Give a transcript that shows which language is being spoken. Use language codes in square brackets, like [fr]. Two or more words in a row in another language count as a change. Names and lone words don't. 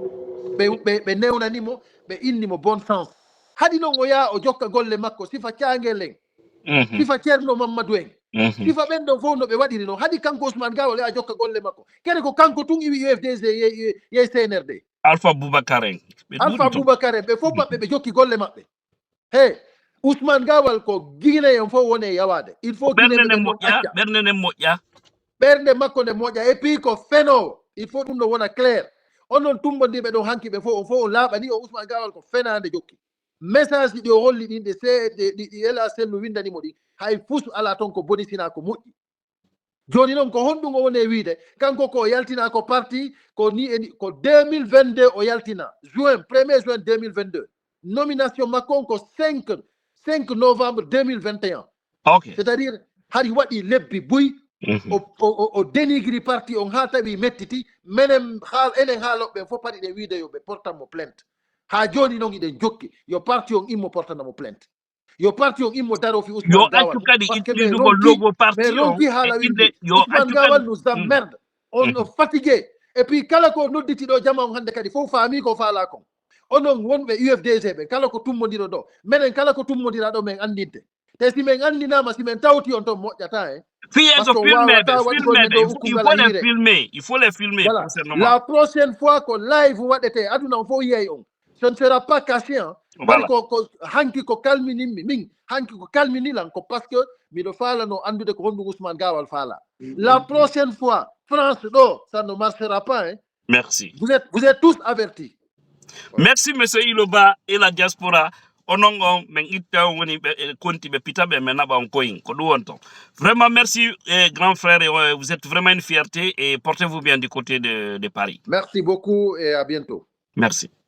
[ff] ɓe newnanimo ɓe innimo [fr] bon sens [ff] hadi non o yaa o jokka golle makko sifa caangel en sifa ceerno mamadou en sifa ɓen ɗon fof no ɓe waɗiri noon hadi kanko Ousmane Gawal a jokka golle makko kene ko kanko tun iwi UFDG yey CNRD Alpha Boubacar en ɓe fof maɓɓe ɓe jokki golle maɓɓe he Ousmane Gawal ko Guinée en fof woni e yawade [fr] il faut [ff] ɓernde moƴƴa ɓernde makko nde moƴƴa [fr] et puis [ff] ko fenowo [fr] il faut [ff] ɗum no wona clair onon tumbodiɓe ɗon hanki ɓe fof on fof on laaɓani o Ousmane Gawal ko fenade jokki message ɗi o holli ɗin ɗi ela Cellou windanimo ɗi hay fus ala toon ko boni sina ko moƴƴi joni noon ko honɗum o woni e wiide kanko ko yaltina ko parti ko ni ko 2022 o yaltina juin 1er juin 2022 nomination makko on ko 5 novembre 2021 [fr] c'est à dire [ff] hari waɗi lebbi buy o dénigri parti on ha tawi mettiti enen haaloɓe fof paɗi ɗe wiide yo ɓe portanmo plainte ha joni noon iɗen jokki yo parti on immo portanamo plainte yo parti on immo daro fi Ousmane Gawal mais ronki haala windi Ousmane Gawal [fr] nous emmerde on fatigué et puis [ff] kala ko nodditi ɗo jama on hande kadi fof faami ko faala kon onon wonɓe UFDG ɓe kala ko tummodiro ɗo minen kala ko tummodira ɗo min andinte te si min andinama si min tawti on toon moƴƴata [fr] il faut les filmer [ff] voilà. [fr] La prochaine fois [ff] ko live waɗete aduna on fof yiyay on [fr] ce ne sera pas caché [ff] bari ko hanki ko kalminimmi min hanki ko kalminilan ko [fr] parce que [ff] miɗo falano andude ko honɗum Ousmane Gawal faala [fr] la prochaine fois [ff] France ɗo [fr] ça ne marchera pas merci vous êtes tous avertis. Merci monsieur Iloba et la diaspora [ff] onongo men itta woni konti be pitabe men naba on koyin ko du wonton [fr] vraiment merci grand frère vous êtes vraiment une fierté et portez-vous bien du côté de Paris. Merci beaucoup et à bientôt. Merci.